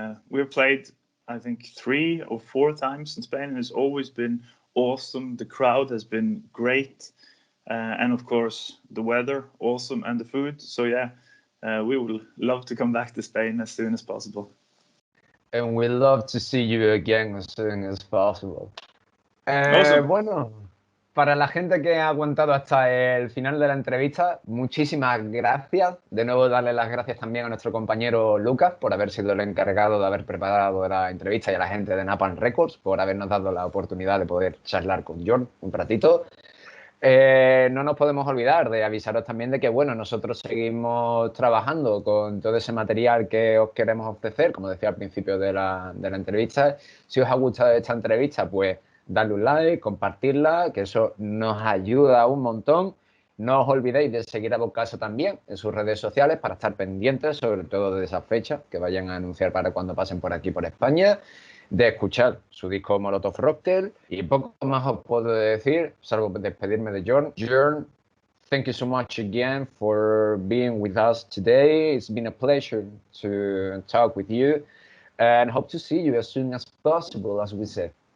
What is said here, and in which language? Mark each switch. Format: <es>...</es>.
<en>We've played, I think, 3 or 4 times in Spain, and it's always been awesome. The crowd has been great. And of course, the weather, awesome, and the food. So yeah, we would love to come back to Spain as soon as possible. And we love to see you again as soon as possible. Awesome.</en> <es>Bueno, para la gente que ha aguantado hasta el final de la entrevista, muchísimas gracias. De nuevo, darle las gracias también a nuestro compañero Lucas por haber sido el encargado de haber preparado la entrevista y a la gente de Napalm Records por habernos dado la oportunidad de poder charlar con Jorn un ratito. No nos podemos olvidar de avisaros también de que, bueno, nosotros seguimos trabajando con todo ese material que os queremos ofrecer, como decía al principio de la entrevista. Si os ha gustado esta entrevista, pues darle un like, compartirla, que eso nos ayuda un montón. No os olvidéis de seguir a Bokassa también en sus redes sociales para estar pendientes, sobre todo de esas fechas que vayan a anunciar para cuando pasen por aquí, por España, de escuchar su disco Molotov Rocktail y poco más os puedo decir, salvo despedirme de Jorn.</es> <en>Jorn, thank you so much again for being with us today. It's been a pleasure to talk with you and hope to see you as soon as possible, as we said.</en>